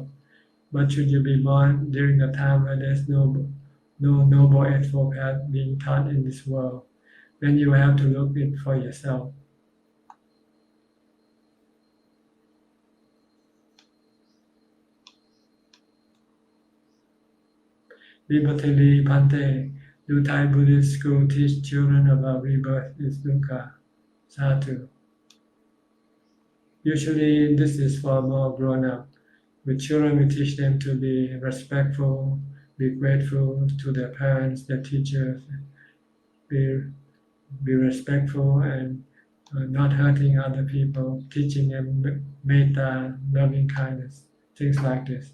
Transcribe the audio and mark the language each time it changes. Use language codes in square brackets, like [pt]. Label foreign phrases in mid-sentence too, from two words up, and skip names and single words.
[en] But should you be born during a time where there's no Noble Eightfold Path being taught in this world, then you have to look it for yourself. Vibatili Pante, do Thai Buddhist school teach children about rebirth is dukkha? Sadhu. Usually this is for more grown up. With children, we teach them to be respectful, be grateful to their parents, their teachers, be respectful and not hurting other people, teaching them metta, loving kindness, things like this.